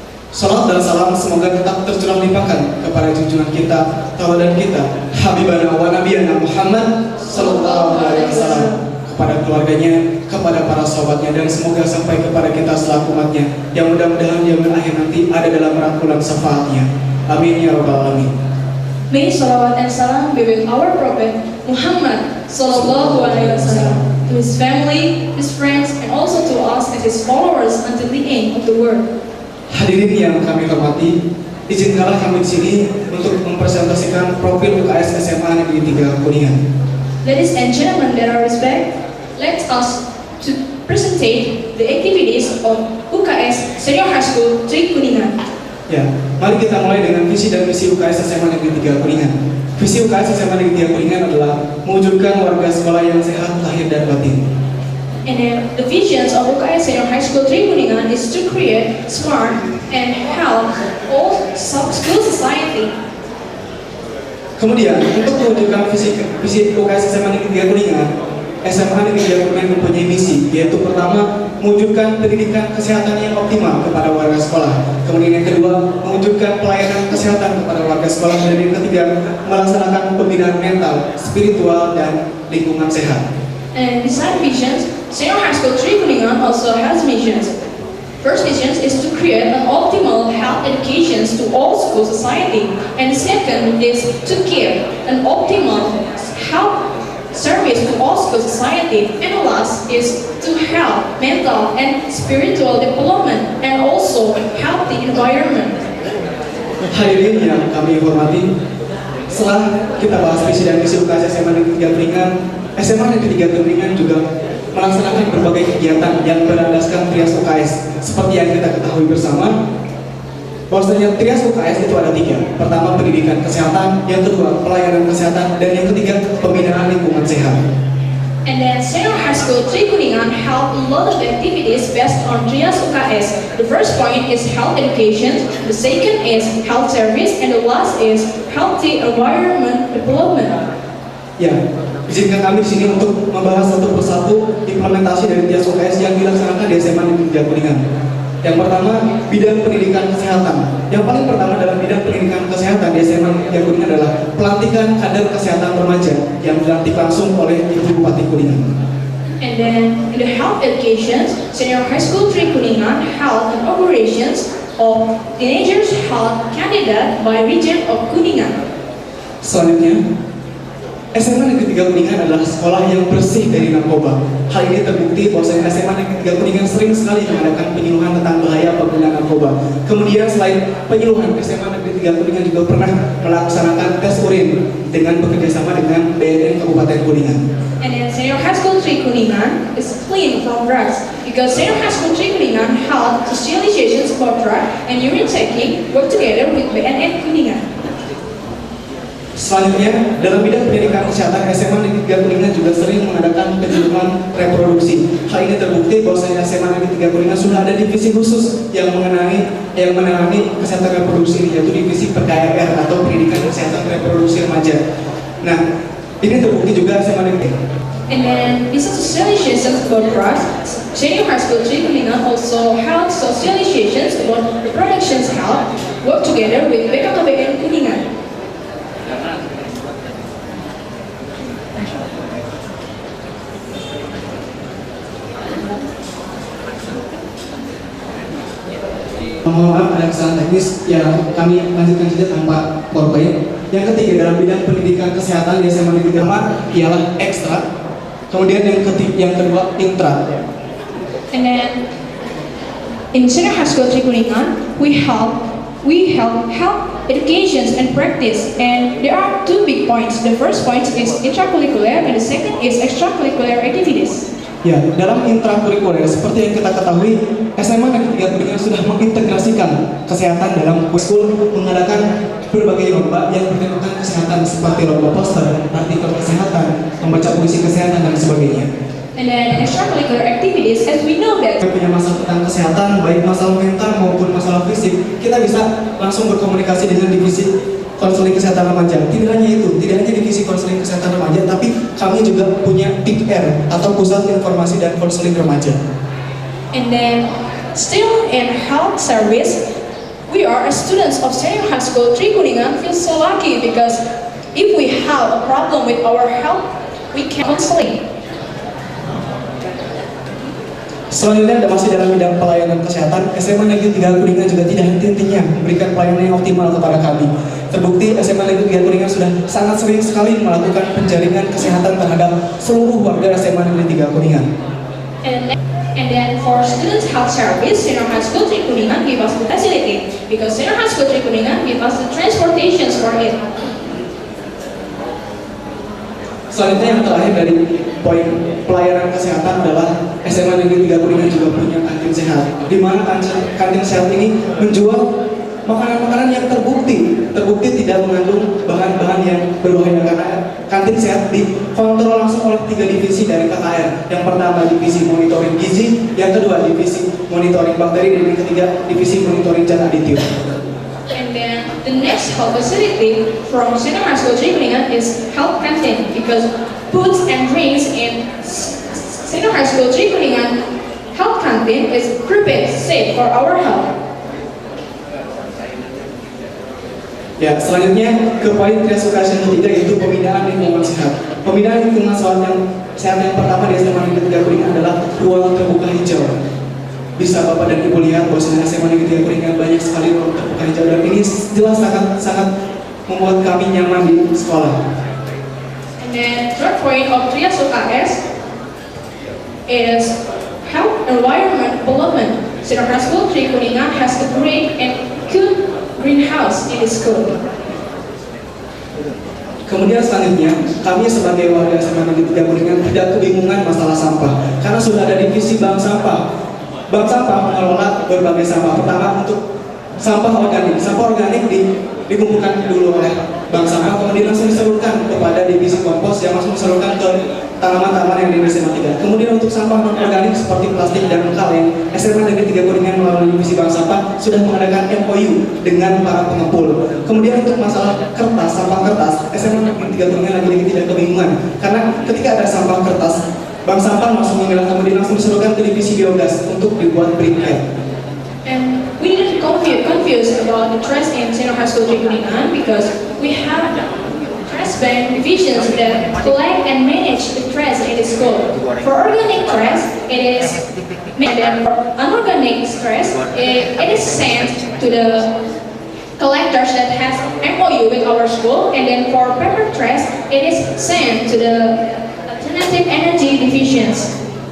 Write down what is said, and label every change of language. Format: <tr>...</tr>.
<id>Salat dan salam semoga tetap tercurah limpahkan kepada junjungan kita, tauladan kita, Habibana wa Nabiyana Muhammad sallallahu alaihi wasallam, kepada keluarganya, kepada para sahabatnya, dan semoga sampai kepada kita selaku umatnya, yang mudah-mudahan di akhir nanti ada dalam rangkulan syafaatnya. Amin ya rabbal alamin.</id> <en>May salawat and salam be with our Prophet Muhammad sallallahu alaihi wasallam, to his family, his friends, and also to us as his followers until the end of the world.</en> <id>Hadirin yang kami hormati, izinkanlah kami di sini untuk mempresentasikan profil UKS SMA Negeri 3 Kuningan.</id> <en>Ladies and gentlemen, with our respect, let us to presentate the activities of UKS Senior High School 3 Kuningan.</en> <id>Ya, mari kita mulai dengan visi dan misi UKS SMA Negeri 3 Kuningan. Visi UKS SMA Negeri 3 Kuningan adalah mewujudkan warga sekolah yang sehat lahir dan batin.</id> <en>And the visions of UKS Senior High School 3 Kuningan is to create smart and health all school society.</en> <id>Kemudian, untuk mewujudkan visi UKS SMA Negeri 3 Kuningan, SMA Negeri 3 Kuningan mempunyai misi, yaitu pertama, mewujudkan pendidikan kesehatan yang optimal kepada warga sekolah. Kemudian yang kedua, mewujudkan pelayanan kesehatan kepada warga sekolah. Dan yang ketiga, melaksanakan pembinaan mental, spiritual, dan lingkungan sehat.</id> <en>And beside visions, Senior High School 3 Kuningan also has missions. First mission is to create an optimal health education to all school society, and second is to give an optimal health service to all school society, and the last is to help mental and spiritual development and also healthy environment.</en> <id>Hadirin yang kami hormati, setelah kita bahas visi dan misi UKS SMA Negeri 3 Kuningan, SMA Negeri 3 Kuningan juga melaksanakan berbagai kegiatan yang berlandaskan Trias UKS. Seperti yang kita ketahui bersama, bahwasanya Trias UKS itu ada 3. Pertama, pendidikan kesehatan, yang kedua, pelayanan kesehatan, dan yang ketiga, pembinaan lingkungan sehat.</id> <en>And then Senior High School Tri Kuningan held a lot of activities based on Trias UKS. The first point is health education, the second is health service, and the last is healthy environment development.</en> <id>Ya, izinkan kami di sini untuk membahas satu persatu implementasi dari Trias UKS yang dilaksanakan di SMA Negeri 3 Kuningan. Yang pertama, bidang pendidikan kesehatan. Yang paling pertama dalam bidang pendidikan kesehatan di SMA Negeri 3 Kuningan adalah pelantikan kader kesehatan remaja yang dilantik langsung oleh Ibu Bupati Kuningan.</id> <en>And then in the health education, Senior High School Tri Kuningan held an operations of teenagers health candidate by region of Kuningan.</en> <id>Selanjutnya, SMA Negeri 3 Kuningan adalah sekolah yang bersih dari narkoba. Hal ini terbukti bahwasanya SMA Negeri 3 Kuningan sering sekali mengadakan penyuluhan tentang bahaya penggunaan narkoba. Kemudian selain penyuluhan, SMA Negeri 3 Kuningan juga pernah melaksanakan tes urin dengan bekerjasama dengan BNN Kabupaten Kuningan.</id> <en>And then Senior High School Tri Kuningan is clean from drugs because Senior High School Tri Kuningan held socializations about drug and urine checking work together with BNN Kuningan.</en> <id>Selanjutnya, dalam bidang pendidikan kesehatan, SMA Negeri 3 Kuningan juga sering mengadakan penyuluhan reproduksi. Hal ini terbukti bahwasanya SMA Negeri 3 Kuningan sudah ada divisi khusus yang menangani kesehatan reproduksi, yaitu divisi PKRR atau pendidikan kesehatan reproduksi remaja. Nah, ini terbukti juga SMA Negeri.</id> <en>And then this socializations about drugs, Senior High School Tri Kuningan also held socializations about reproduction's health, work together with BKKBN Kuningan.</en> <id>Mohon maaf, ada kesalahan teknis yang kami lanjutkan saja tanpa PowerPoint. Yang ketiga, dalam bidang pendidikan kesehatan di SMA Negeri 3 ialah ekstra. Kemudian yang kedua, intra.</id> <en>And then in Senior High School Tri Kuningan, we held health education and practice, and there are 2 big points. The first point is intracurricular and the second is extracurricular activities.</en> <id>Ya, dalam intrakurikuler seperti yang kita ketahui, SMA Negeri 3 Kuningan sudah mengintegrasikan kesehatan dalam school, mengadakan berbagai lomba yang bertemakan kesehatan seperti lomba poster, artikel kesehatan, membaca puisi kesehatan dan sebagainya.</id> <en>And then extracurricular activities, as we know that</en> <id>Kita punya masalah tentang kesehatan, baik masalah mental maupun masalah fisik, kita bisa langsung berkomunikasi dengan divisi konseling kesehatan remaja. Tidak hanya itu, tidak hanya divisi konseling kesehatan remaja, tapi kami juga punya PIKR atau Pusat Informasi dan Konseling Remaja.</id> <en>And then still in health service, we are students of Senior High School Tri Kuningan feel so lucky because if we have a problem with our health, we can counseling.</en> <id>Selanjutnya masih dalam bidang pelayanan kesehatan, SMA Negeri 3 Kuningan juga tidak henti-hentinya memberikan pelayanan yang optimal kepada kami. Terbukti SMA Negeri 3 Kuningan sudah sangat sering sekali melakukan penjaringan kesehatan terhadap seluruh warga SMA Negeri 3 Kuningan.</id> <en>And then for students health service, Senior High School Tri Kuningan give us the facility because Senior High School Tri Kuningan give us the transportations for it.</en> <id>Selanjutnya yang terakhir dari poin pelayanan kesehatan adalah SMA Negeri 3 Kuningan juga punya kantin sehat, di mana kantin sehat ini menjual makanan-makanan yang terbukti tidak mengandung bahan-bahan yang berbahaya, karena kantin sehat dikontrol langsung oleh 3 divisi dari KKR. Yang pertama divisi monitoring gizi, yang kedua divisi monitoring bakteri, dan yang ketiga divisi monitoring zat aditif.</id> <en>And then the next health facility from Senior High School Tri Kuningan is health canteen because foods and drinks in Senior High School Tri Kuningan health canteen is prepared safe for our health.</en> <id>Ya, selanjutnya ke poin Trias UKS yang ketiga, yaitu pembinaan lingkungan sehat. Pembinaan lingkungan sehat yang pertama di SMA Negeri 3 Kuningan adalah ruang terbuka hijau. Bisa Bapak dan Ibu lihat bahwa SMA Negeri 3 Kuningan banyak sekali ruang terbuka hijau, dan ini jelas sangat membuat kami nyaman di sekolah.</id> <en>And then third point of Trias UKS is health environment development. Senior High School Tri Kuningan has a great and good greenhouse in the school.</en> <id>Kemudian selanjutnya, kami sebagai warga SMA Negeri 3 Kuningan tidak kebingungan masalah sampah, karena sudah ada divisi bank sampah. Bank sampah mengelola berbagai sampah. Pertama untuk sampah organik. Sampah organik dikumpulkan dulu oleh bank sampah, kemudian langsung disalurkan kepada divisi kompos yang langsung disalurkan ke tanaman-tanaman yang di SMA 3. Kemudian untuk sampah non organik seperti plastik dan kaleng, SMA Negeri 3 Kuningan melalui divisi bank sampah sudah mengadakan MOU dengan para pengepul. Kemudian untuk masalah kertas, sampah kertas, SMA Negeri 3 Kuningan lagi-lagi tidak kebingungan, karena ketika ada sampah kertas, bank sampah langsung memilah, kemudian langsung disalurkan ke divisi biogas untuk dibuat briquette.</id> <en>And we didn't confused about the trash in Senior High School Kuningan because we have trash bank divisions that collect and manage the trash in the school. For organic trash, it is made, and for unorganic trash, it is sent to the collectors that has MOU with our school, and then for paper trash, it is sent to the alternative energy divisions.</en>